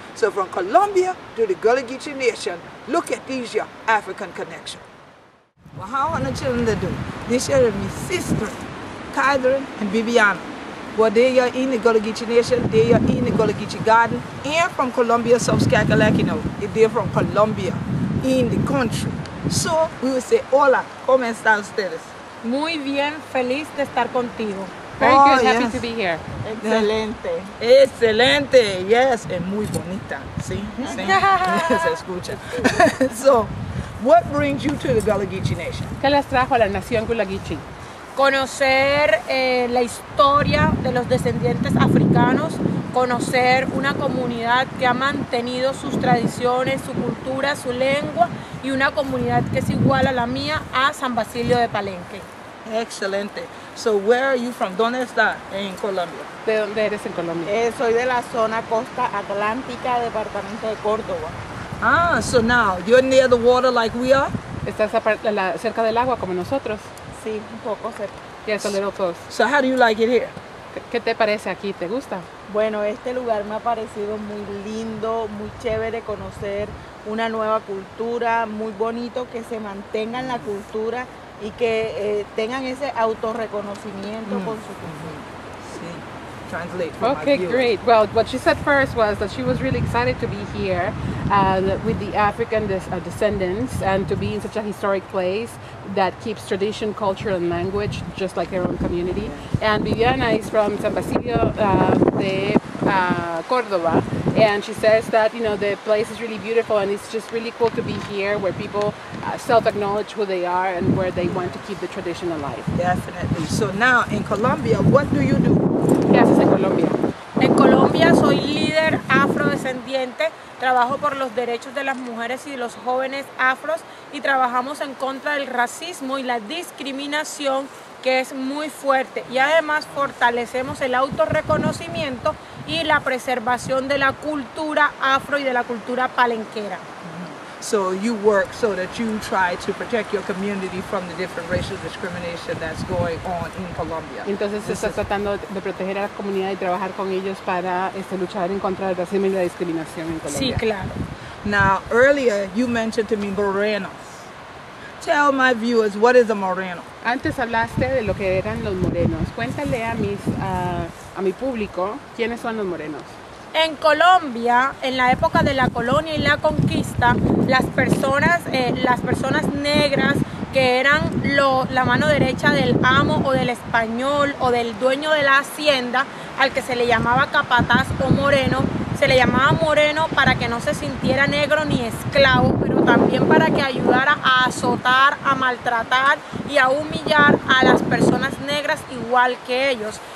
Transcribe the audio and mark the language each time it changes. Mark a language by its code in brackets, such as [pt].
[en] So from Colombia to the Gullah Geechee Nation, look at these your African connection. Well, how Hunter children to do? This year is my sister, Catherine and Bibiana. Well, they are in the Gullah Geechee Nation, they are in the Gullah Geechee Garden, and from Colombia, South Carolina, you know, they're from Colombia, in the country. So, we will say, [es] hola, ¿cómo están ustedes? Muy bien, feliz de estar contigo. [en] Very good, happy yes. to be here. [es] Excelente. Excelente, [en] yes, and [es] muy bonita, ¿sí? ¿Sí? Se escucha. [en] So, what brings you to the Gullah Geechee Nation? [es] ¿Qué les trajo a la nación Gullah Geechee? Conocer la historia de los descendientes africanos, conocer una comunidad que ha mantenido sus tradiciones, su cultura, su lengua, y una comunidad que es igual a la mía a San Basilio de Palenque. [en] Excelente. So where are you from? [es] ¿Dónde está en Colombia? ¿De dónde eres en Colombia? Soy de la zona costa atlántica, departamento de Córdoba. [en] Ah, so now you're near the water like we are? [es] ¿Estás cerca del agua como nosotros? Sí, un poco cerca. [en] Yes, a little close. So how do you like it here? [es] ¿Qué te parece aquí? ¿Te gusta? Bueno, este lugar me ha parecido muy lindo, muy chévere conocer una nueva cultura, muy bonito que se mantenga en la cultura y que tengan ese autorreconocimiento con su cultura. [en] Sí. Translate for Okay, my viewers. great. Well, what she said first was that she was really excited to be here with the African descendants and to be in such a historic place that keeps tradition, culture, and language, just like her own community. And Viviana is from San Basilio de Córdoba, and she says that the place is really beautiful and it's just really cool to be here, where people self-acknowledge who they are and where they want to keep the tradition alive. Definitely. So now in Colombia, what do you do? [es] ¿Qué haces en Colombia? En Colombia soy líder afrodescendiente, trabajo por los derechos de las mujeres y de los jóvenes afros y trabajamos en contra del racismo y la discriminación, que es muy fuerte, y además fortalecemos el autorreconocimiento y la preservación de la cultura afro y de la cultura palenquera. [en] So you work so that you try to protect your community from the different racial discrimination that's going on in Colombia. [es] Entonces estás tratando de proteger a la comunidad y trabajar con ellos para luchar en contra del racismo y la discriminación en Colombia. Sí, claro. [en] Now, earlier you mentioned to me morenos. Tell my viewers, what is a moreno? [es] Antes hablaste de lo que eran los morenos. Cuéntale a mi público quiénes son los morenos. En Colombia, en la época de la colonia y la conquista, las personas negras que eran la mano derecha del amo o del español o del dueño de la hacienda, al que se le llamaba capataz o moreno, se le llamaba moreno para que no se sintiera negro ni esclavo, pero también para que ayudara a azotar, a maltratar y a humillar a las personas negras igual que ellos.